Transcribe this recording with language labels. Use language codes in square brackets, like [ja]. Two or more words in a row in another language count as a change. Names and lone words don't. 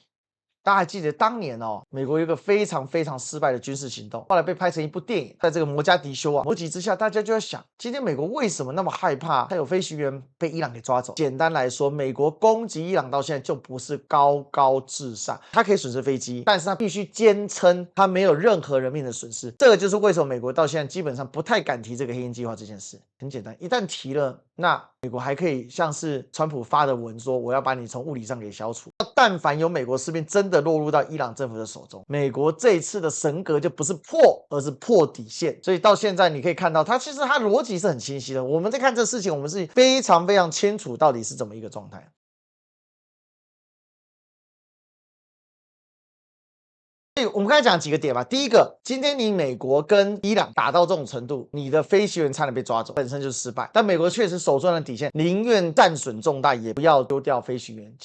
[zh] 大家還記得當年哦，美國有一個非常非常失敗的軍事行動，後來被拍成一部電影，在這個摩加迪休啊，摩吉之下，大家就在想，今天美國為什麼那麼害怕他有飛行員被伊朗給抓走？簡單來說，美國攻擊伊朗到現在就不是高高至上，他可以損失飛機，但是他必須堅稱他沒有任何人命的損失。這個就是為什麼美國到現在基本上不太敢提這個黑鷹計劃這件事。很簡單，一旦提了，那美國還可以像是川普發的文說，我要把你從物理上給消除。但凡有美國士兵真的落入到伊朗政府的手中，美國這一次的神格就不是破，而是破底線。所以到現在你可以看到，它其實它邏輯是很清晰的。我們在看這事情，我們是非常非常清楚到底是怎麼一個狀態。我們剛才講幾個點吧。第一個，今天你美國跟伊朗打到這種程度，你的飛行員差點被抓走，本身就是失敗。但美國確實守住了底線，寧願戰損重大，也不要丟掉飛行員。